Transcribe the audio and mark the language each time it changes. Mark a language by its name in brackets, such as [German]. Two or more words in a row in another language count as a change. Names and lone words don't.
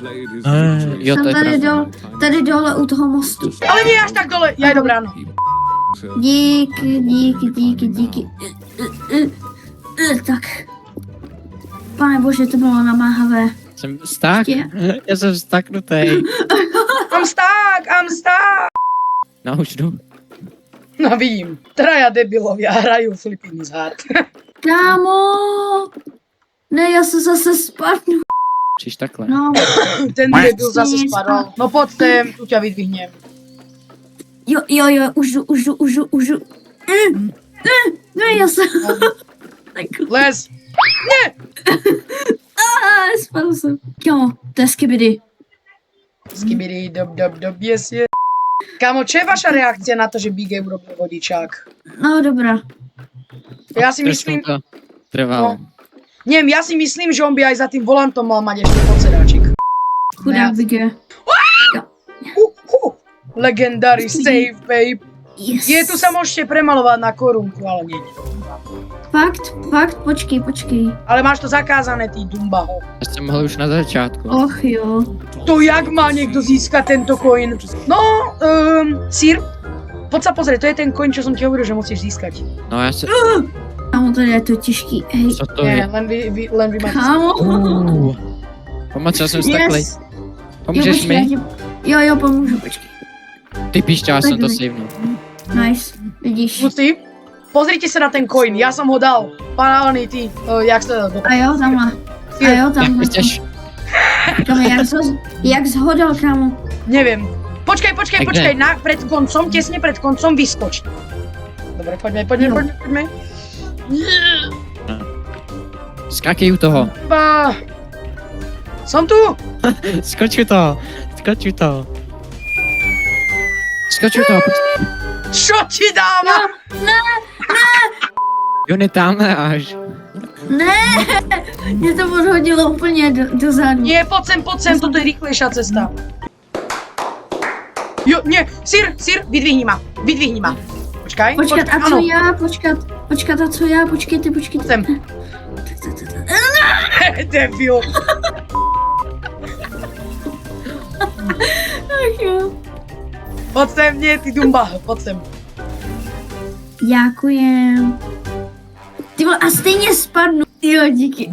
[Czech] Jo, to Jsem je tady, pravda. tady dole u toho mostu. [Slovak] Ale nie až tak dole, já dobrá, no. [Czech] Díky. Tak. Pane bože, to bylo namáhavé. Jsem sták? Je. Já jsem staknutý. [English] I'm stuck. [Czech] No už jdu. [Slovak] No vidím, traja debilovia hraju Flipping is hard. [Czech] Kámo! Ne, já se zase spadnu. Čiž takhle. No, [Slovak] Ten debil zase spadol. No pojď sem, tu ťa vydvihnem. [Czech] jo, už jdu. Ne, já se... Les. Spadl jsem. Kámo, to je skibidi. Skibidi, dob, [English] yes. [Slovak] Kámo, čo je vaša reakcia na to, že Big Game urobil vodičák? [Czech] No, dobrá. [Slovak] Ja si Trošku myslím, to trvalo. neviem, ja si myslím, že on by aj za tým volantom mal mať ešte podsedáčik. Chudák Bige. [English] Legendary save, babe. Yes. [Slovak] Je, tu sa môžete premalovať na korunku, ale nie. [Czech] Fakt, počkej. [Slovak] Ale máš to zakázané, ty dumbaho. [Czech] Já jsem mohl už na začátku. Och jo. [Slovak] To jak má niekto získať tento coin? No, Sir, poď sa pozrieť, to je ten coin, čo som ti hovoril, že musíš získať. [Czech] No já se... Kámo, tady je to těžký. Hej. Co to [Slovak] Nie, [Czech] je? [Slovak] len vy máte. [Czech] Kámo. Pomoc, já jsem staklej. [English] Yes. [Czech] Pomůžeš mi? Jo, pomůžu, počkej. Ty píšťa, já jsem to Pojď. savenul. [English] Nice, [Czech] vidíš. [Slovak] Kluci, pozrite sa na ten coin, ja som ho dal. Panálny, ty, jak sa to... [Czech] A jo, tamhle. Jak chceš? Kámo, jak zhodal, kámo. [Slovak] Neviem. Počkaj, kde? pred koncom, tesne pred koncom vyskoč. Dobre, poďme. [Czech] Skákej u toho. [Slovak] Som tu! [Czech] Skoč u toho. [Slovak] Čo ti dávam? [Czech] Jo, ne tamhle až. Ne, mě to odhodilo úplně do zádu. [Slovak] Nie, poď sem, toto je rýchlejšia cesta. Jo, nie, Sir, vydvihni ma. Počkaj, [Czech] Počkat, a co [Slovak] áno. [Czech] já? Počkat, a co já? Počkejte. Sem. Debil. Ach jo. [Slovak] Poď sem, nie, ty dumba, poď sem. [Czech] Děkujem. Ty vole, a stejně spadnu. Jo, díky.